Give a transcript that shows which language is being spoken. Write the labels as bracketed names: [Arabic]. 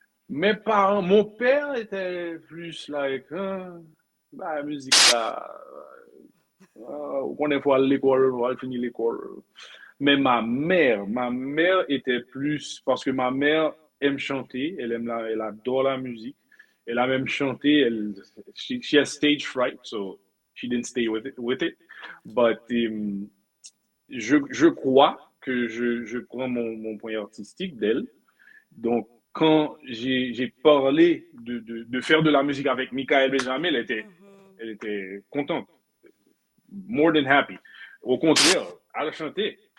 [French] Mes parents, mon père était plus like, bah, la musique, là, on est à l'école, on va finir l'école. Mais ma mère était plus, parce que ma mère aime chanter, elle adore la musique. Elle a même chanté, [English] she has stage fright, so she didn't stay with it. [French] But je crois que je prends mon point artistique d'elle. Donc, quand j'ai parlé de faire de la musique avec Michael Benjamin, Mhm. elle était contente, [English] more than happy. [French] Au contraire, elle a chanté.